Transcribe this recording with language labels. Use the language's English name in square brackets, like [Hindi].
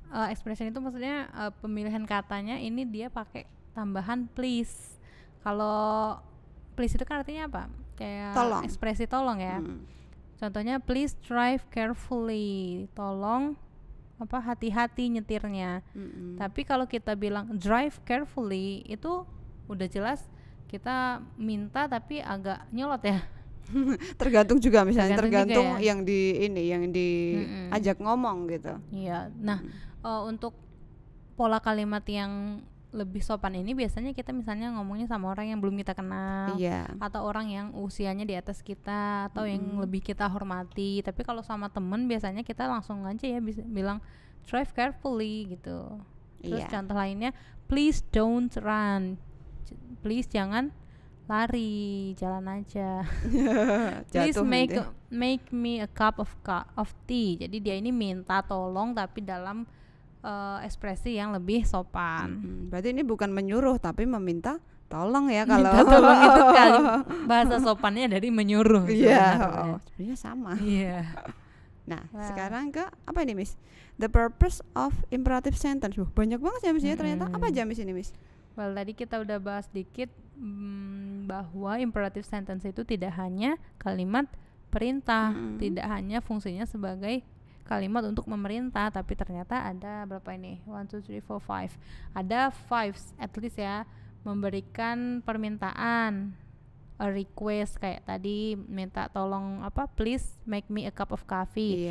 [Indonesian] Expression itu maksudnya pemilihan katanya ini dia pakai tambahan please. Kalau please itu kan artinya apa? Kayak tolong. Ekspresi tolong ya. [English] Contohnya please drive carefully. [Indonesian] Tolong hati-hati nyetirnya. Tapi kalau kita bilang [English] drive carefully [Indonesian] itu udah jelas kita minta tapi agak nyolot ya. Tergantung juga misalnya tergantung ya. yang diajak ngomong gitu. Iya. Nah, untuk pola kalimat yang lebih sopan ini biasanya kita misalnya ngomongnya sama orang yang belum kita kenal, atau orang yang usianya di atas kita, atau yang lebih kita hormati. Tapi kalau sama temen biasanya kita langsung aja ya bilang [English] drive carefully [Indonesian] gitu. Terus contoh lainnya, [English] please don't run, [Indonesian] please jangan lari, jalan aja. [English] Please make me a cup of tea. [Indonesian] Jadi dia ini minta tolong tapi dalam ekspresi yang lebih sopan. Berarti ini bukan menyuruh tapi meminta tolong ya kalau. Minta tolong itu kali bahasa sopannya dari menyuruh. Sebenarnya sama. Nah, sekarang ke apa ini Miss? [English] The purpose of imperative sentence. [Indonesian] Banyak banget ya Miss ya ternyata. Apa aja Miss ini Miss? Well, tadi kita udah bahas dikit bahwa imperative sentence itu tidak hanya kalimat perintah, tidak hanya fungsinya sebagai kalimat untuk memerintah, tapi ternyata ada berapa ini? 1, 2, 3, 4, 5. Ada 5 at least ya, memberikan permintaan, a request kayak tadi minta tolong [English] please make me a cup of coffee.